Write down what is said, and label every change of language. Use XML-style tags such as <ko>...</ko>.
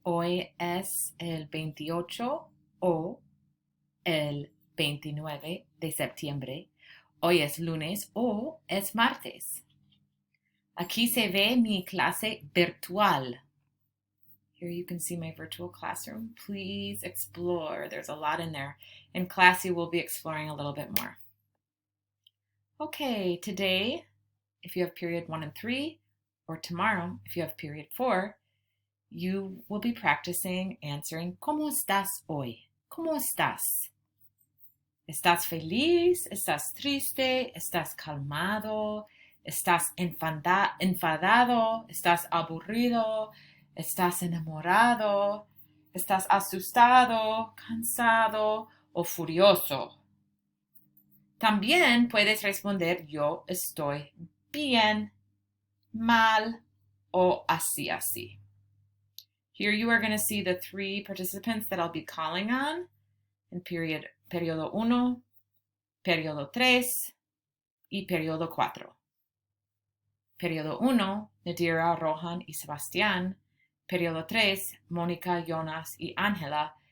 <es>Hoy es el 28 o el 29 de septiembre. Hoy es lunes o es martes. Aquí se ve mi clase virtual.</es> <en>Here you can see my virtual classroom. Please explore. There's a lot in there. In class, you will be exploring a little bit more. Okay, today, if you have period 1 and 3, or tomorrow, if you have period 4, you will be practicing answering</en> <es>¿Cómo estás hoy? ¿Cómo estás? ¿Estás feliz? ¿Estás triste? ¿Estás calmado? ¿Estás enfadado? ¿Estás aburrido? ¿Estás enamorado? ¿Estás asustado, cansado o furioso? También puedes responder yo estoy bien, mal o así.</es> <en>Here you are going to see the 3 participants that I'll be calling on in</en> <es>periodo 1, periodo 3, y periodo 4. Periodo 1, Nadira, Rohan y Sebastián. Periodo 3, Mónica, Jonas y Ángela.</es>